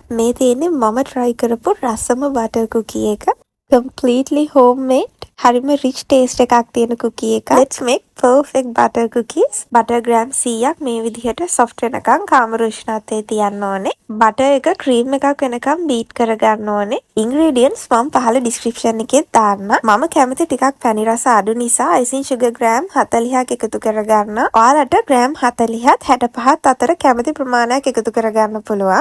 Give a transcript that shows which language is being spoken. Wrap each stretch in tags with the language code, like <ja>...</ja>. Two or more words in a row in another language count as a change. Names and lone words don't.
<si>මේ තියෙන්නේ මම try කරපු රසම</si> <en>butter cookie</en> <si>එක.</si> <en>Completely homemade.</en> <si>හරිම</si> <en>rich taste</en> <si>එකක් තියෙන cookie එක.</si> <en>Let's make perfect butter cookies.</en> <si>butter gram 100ක් මේ විදිහට soft වෙනකන් කාමර උෂ්ණත්වයේ තියන්න ඕනේ. butter එක cream එකක් වෙනකන් beat කරගන්න ඕනේ. ingredients මම පහළ description එකේ දාන්න. මම කැමති ටිකක් පැණි රස අඩු නිසා</si> <en>icing sugar</en> <si>gram 40ක් එකතු කරගන්න. ඔයාලට gram 40ත් 65ත් අතර කැමති ප්‍රමාණයක් එකතු කරගන්න පුළුවන්.</si>